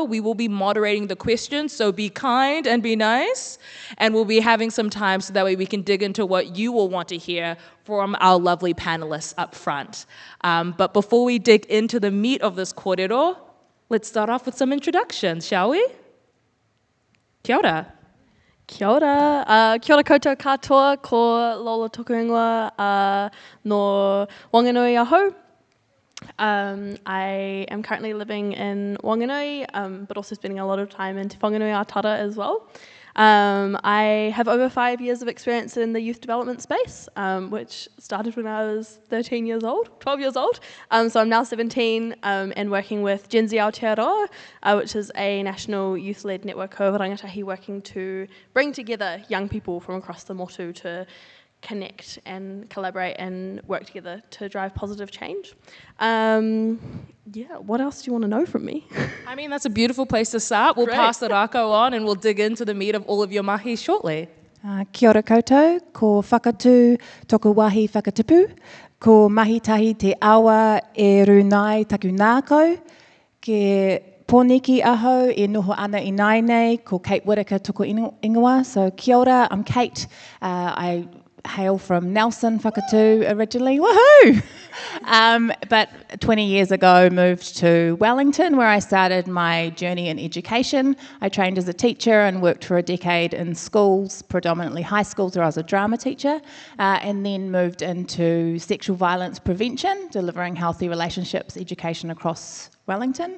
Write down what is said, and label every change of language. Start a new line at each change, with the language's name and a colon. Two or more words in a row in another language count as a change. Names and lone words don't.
English: We will be moderating the questions, so be kind and be nice, and we'll be having some time so that way we can dig into what you will want to hear from our lovely panelists up front. But before we dig into the meat of this kōrero, let's start off with some introductions, shall we?
Māori: Kia ora. Kia ora. Kia ora koutou katoa, ko Lola toku no Wanganui aho.
English: I am currently living in Wanganui, but also spending a lot of time in Te Whanganui Atara as well. I have over 5 years of experience in the youth development space, which started when I was 12 years old. So I'm now 17 and working with Gen-Z Aotearoa, which is a national youth-led network of rangatahi working to bring together young people from across the motu to connect and collaborate and work together to drive positive change. What else do you want to know from me? I mean, that's a beautiful place to start. We'll Great. pass the rako on and we'll dig into the meat of all of your mahi shortly.
Māori: Kia ora koutou, ko whakatū toku wahi whakatipu, ko mahitahi te awa e runai taku nākau, ke pōniki aho e noho ana i nai nei, ko Kate Whitaker toko ingoa. So kia ora,
English: I'm Kate. I hail from Nelson, Whakatū originally, woohoo! But 20 years ago moved to Wellington where I started my journey in education. I trained as a teacher and worked for a decade in schools, predominantly high schools where I was a drama teacher, and then moved into sexual violence prevention, delivering healthy relationships education across Wellington.